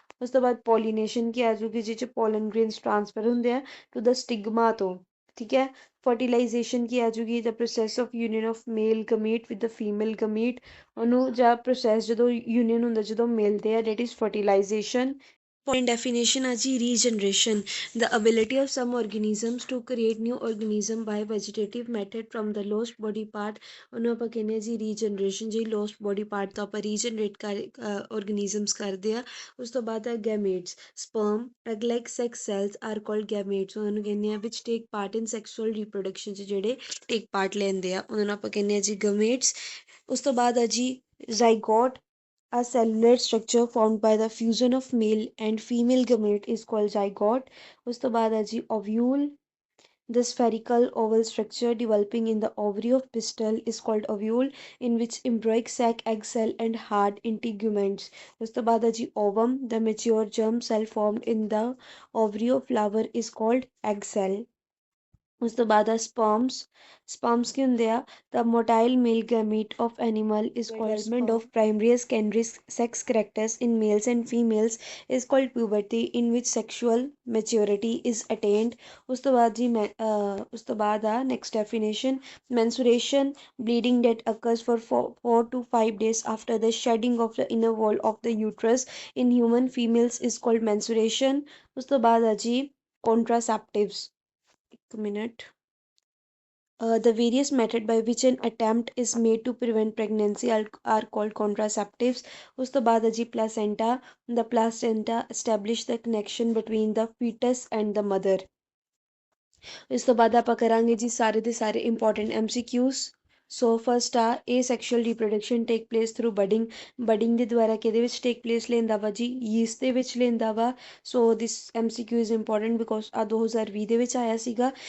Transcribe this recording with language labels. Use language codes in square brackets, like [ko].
[pa] ਉਸ ਤੋਂ ਬਾਅਦ ਪੋਲੀਨੇਸ਼ਨ ਕੀ ਆ ਜੂਗੀ, ਜਿਹ 'ਚ ਪੋਲਨ ਗ੍ਰੇਨਸ ਟ੍ਰਾਂਸਫਰ ਹੁੰਦੇ ਆ ਟੂ ਦ ਸਟਿਗਮਾ ਤੋਂ, ਠੀਕ ਹੈ। ਫਰਟੀਲਾਈਜੇਸ਼ਨ ਕੀ ਆ ਜੂਗੀ [en] the process of union of male gamete with the female gamete, [pa] ਉਹਨੂੰ ਜਾਂ ਪ੍ਰੋਸੈਸ ਜਦੋਂ ਯੂਨੀਅਨ ਹੁੰਦਾ ਜਦੋਂ ਮਿਲਦੇ ਆ, that is fertilisation. [en] point definition [pa] ਆ ਜੀ [en] regeneration the ability of some organisms to create new organism by vegetative method from the lost body part, [pa] ਉਹਨੂੰ ਆਪਾਂ ਕਹਿੰਦੇ ਹਾਂ ਜੀ [en] Regeneration. [pa] ਜੀ ਲੋਸਟ ਬੋਡੀ ਪਾਰਟ ਤੋਂ ਆਪਾਂ ਰੀਜਨਰੇਟ ਕਰ ਔਰਗੈਨਿਜ਼ਮਸ ਕਰਦੇ ਆ। ਉਸ ਤੋਂ ਬਾਅਦ ਹੈ ਗੈਮੇਟਸ, [en] sperm egg like sex cells are called gametes, [pa] ਉਹਨਾਂ ਨੂੰ ਕਹਿੰਦੇ ਆ [en] which take part in sexual reproduction [pa] 'ਚ ਜਿਹੜੇ ਟੇਕ ਪਾਰਟ ਲੈਂਦੇ ਆ ਉਹਨਾਂ ਨੂੰ ਆਪਾਂ ਕਹਿੰਦੇ ਆ ਜੀ ਗਮੇਟਸ। ਉਸ ਤੋਂ ਬਾਅਦ ਆ ਜੀ [en] Zygote, a cellular structure formed by the fusion of male and female gamete is called zygote। [pa] ਉਸ ਤੋਂ ਬਾਅਦ ਹੈ ਜੀ [en] ovule, the spherical oval structure developing in the ovary of pistil is called ovule in which embryonic sac, egg cell and hard integuments। [pa] ਉਸ ਤੋਂ ਬਾਅਦ ਹੈ ਜੀ [en] ovum, the mature germ cell formed in the ovary of flower is called egg cell। [pa] ਉਸ ਤੋਂ ਬਾਅਦ ਆ sperms ਕੀ ਹੁੰਦੇ ਆ [en] The motile male gamete of animal is called development of primary and secondary sex characters in males and females is called puberty in which sexual maturity is attained. [pa] ਉਸ ਤੋਂ ਬਾਅਦ ਜੀ ਉਸ ਤੋਂ ਬਾਅਦ ਆ next definition [en] Menstruation bleeding that occurs for 4 to 5 days after the shedding of the inner wall of the uterus in human females is called menstruation। [pa] ਉਸ ਤੋਂ ਬਾਅਦ ਆ ਜੀ contraceptives, ਇੱਕ minute [en] The various method by which an attempt is made to prevent pregnancy are called contraceptives. [pa] ਉਸ ਤੋਂ ਬਾਅਦ ਹੈ ਜੀ placenta. [en] The placenta establish the connection between the fetus and the mother. [pa] ਇਸ ਤੋਂ ਬਾਅਦ ਆਪਾਂ ਕਰਾਂਗੇ ਜੀ ਸਾਰੇ ਦੇ ਸਾਰੇ ਇੰਪੋਰਟੈਂਟ MCQs. ਸੋ ਫਸਟ ਆ asexual reproduction [en] take place through budding [pa] ਦੇ ਦੁਆਰਾ ਕਿਹਦੇ ਵਿੱਚ ਟੇਕ ਪਲੇਸ ਲੈਂਦਾ ਵਾ ਜੀ ਯੀਸਟ ਦੇ ਵਿੱਚ ਲੈਂਦਾ ਵਾ. [en] so this MCQ is important [pa] ਬਿਕੋਜ਼ ਆ 2020 ਦੇ ਵਿੱਚ ਆਇਆ ਸੀਗਾ.